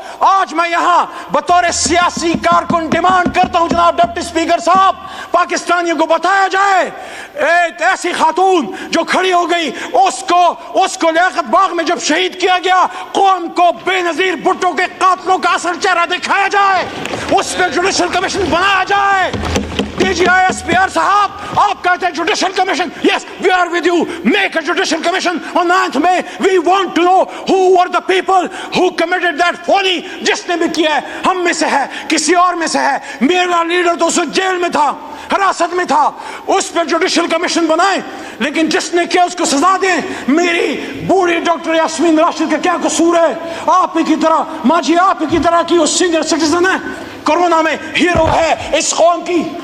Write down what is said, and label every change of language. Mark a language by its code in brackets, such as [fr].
[ur] آج میں یہاں بطور سیاسی کارکن ڈیمانڈ کرتا ہوں جناب ڈپٹی اسپیکر صاحب, پاکستانیوں کو بتایا جائے ایک ایسی خاتون جو کھڑی ہو گئی, اس کو لیاقت باغ میں جب شہید کیا گیا, قوم کو بے نظیر بھٹو کے قاتلوں کا اصل چہرہ دکھایا جائے, اس پہ جوڈیشل کمیشن بنایا جائے. [en] DGISPR صاحب, [ur] آپ کہتے ہیں judicial commission, [en] yes, we are with you, make a judicial commission on 9th May. We want to know who were the people who committed that folly. [ur] جس نے بھی کیا ہے, ہم میں سے ہے, کسی اور میں سے ہے, میرا لیڈر تو اس جیل میں تھا, حراست میں تھا, اس پہ جوڈیشل کمیشن بنائیں, لیکن جس نے کیا اس کو سزا دیں. میری بوڑھی ڈاکٹر یاسمین راشد کا کیا قصور ہے؟ آپ ہی کی طرح, ماں جی آپ ہی کی طرح کی وہ سینئر سٹیزن ہے, کورونا میں ہیرو ہے اس قوم کی.